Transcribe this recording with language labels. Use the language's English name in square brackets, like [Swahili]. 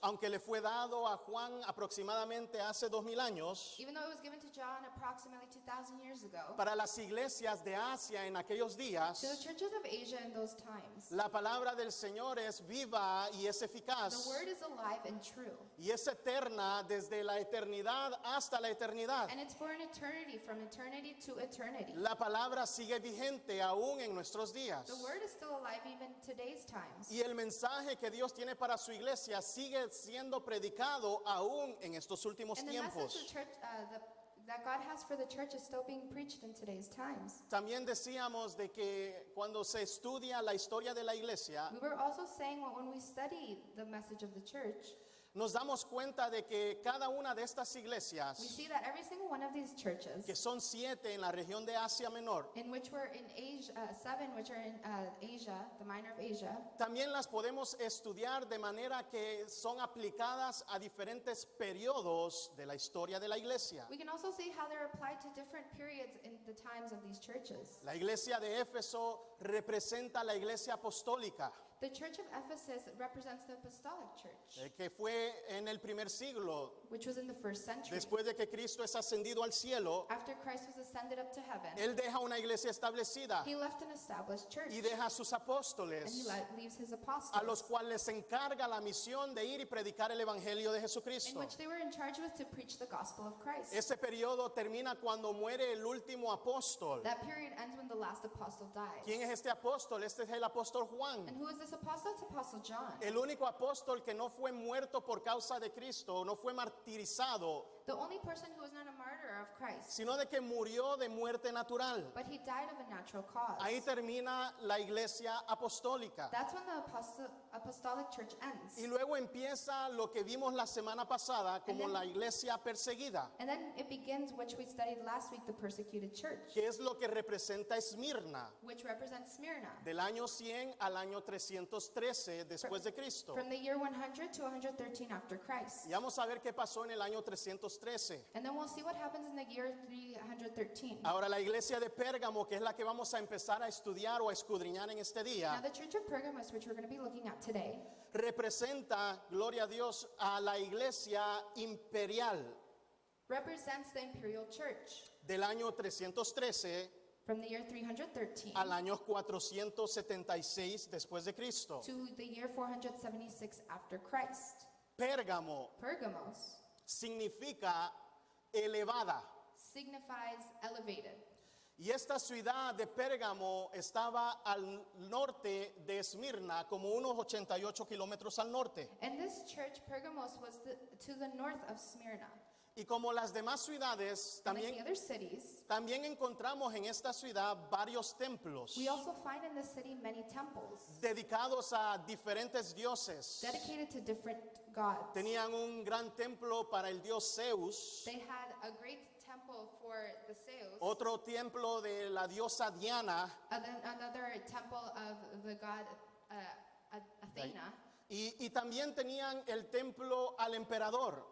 [Spanish] Aunque le fue dado a Juan aproximadamente hace 2000 años, [English] Even though it was given to John approximately 2,000 years ago, [Spanish] para las iglesias de Asia en aquellos días, [English] to the churches of Asia in those times, [Spanish] la palabra del Señor es viva y es [English] the [Spanish] eficaz, [English] word is alive and true. [Spanish] y es eterna desde la eternidad hasta la eternidad. [English] And it's for an eternity, from eternity to eternity. [Spanish] La palabra sigue vigente aún en nuestros días. [English] The word is still alive even today's times. [Spanish] Y el mensaje que Dios tiene para su iglesia sigue siendo predicado aún en estos últimos [English] And the message [Spanish] tiempos. [English] the church, that God has for the church is still being preached in today's times. [Spanish] También decíamos de que cuando se estudia la historia de la iglesia, [English] We were also saying when we study the message of the church, [Spanish] nos damos cuenta de que cada una de estas [English] we [Spanish] iglesias, [English] see that every single one of these churches, [Spanish] que son 7 en la región de Asia Menor, [English] in which were in Asia, 7 which are in Asia, the minor of Asia, [Spanish] también las podemos estudiar de manera que son aplicadas a diferentes periodos de la historia de la iglesia. [English] we can also see how they're applied to different periods in the times of these churches. [Spanish] La iglesia de Éfeso representa la iglesia apostólica, [English] The church of Ephesus represents the apostolic church, [Spanish] que fue en el primer siglo, [English] which was in the first century. [Spanish] después de que Cristo es ascendido al cielo. [English] After Christ was ascended up to heaven, [Spanish] Él deja una iglesia establecida [English] he left an established church, [Spanish] y deja a sus [English] and he [Spanish] apóstoles, [English] leaves his a apostles, [Spanish] los cuales se encarga la misión de ir y predicar el evangelio de [English] in [Spanish] Jesucristo. [English] which they were in charge with to preach the gospel of Christ. [Spanish] Ese periodo termina cuando muere el último apóstol. [English] That period ends when the last apostle dies. [Spanish] ¿Quién es este apóstol? Este es el apóstol Juan. [English] And who is this apostle? It's Apostle John. [Spanish] El único apóstol que no fue muerto por causa de Cristo, no fue martirizado, [English] The only person who was not a martyr of Christ, [Spanish] sino de que murió de muerte natural. [English] but he died of a natural cause. [Spanish] Ahí termina la iglesia apostólica. [English] That's when the apostolic church ends. [Spanish] Y luego empieza lo que vimos la semana pasada como [English] And then- [Spanish] la iglesia perseguida, [English] And then it begins, which we studied last week, the persecuted church, [Spanish] que es lo que representa Esmirna, [English] which represents Smyrna. [Spanish] del año 100 al año 313 después de Cristo. [English] From the year 100 to 113 after Christ. [Spanish] Y vamos a ver qué pasó en el año 313. [English] And then we'll see what happened happens in the year 313. [Spanish] Ahora la iglesia de Pérgamo, que es la que vamos a empezar a estudiar o a escudriñar en este [English] Now [Spanish] día, [English] the church of Pergamos, which we're going to be looking at today, [Spanish] representa, gloria a Dios, a la iglesia imperial [English] represents the imperial church [Spanish] del año 313 [English] from the year 313 [Spanish] al año 476 después de Cristo. [English] to the year 476 after Christ. [Spanish] Pérgamo [English] Pergamos [Spanish] significa elevada. [English] signifies elevated. [Spanish] Y esta ciudad de Pérgamo estaba al norte de Esmirna, como unos 88 kilómetros al norte. [English] And this church, Pergamos, was to the north of Smyrna. [Spanish] Y como las demás ciudades, [English] Like the [Spanish] también, [English] other cities, [Spanish] también encontramos en esta ciudad varios templos [English] we also find in the city many temples [Spanish] dedicados a diferentes dioses. [English] dedicated to different gods. [Spanish] Tenían un gran templo para el dios Zeus, [English] They had a great temple for the Zeus, [Spanish] otro templo de la diosa Diana, [English] and then another temple of the god Athena, [Spanish] y también tenían el templo al emperador,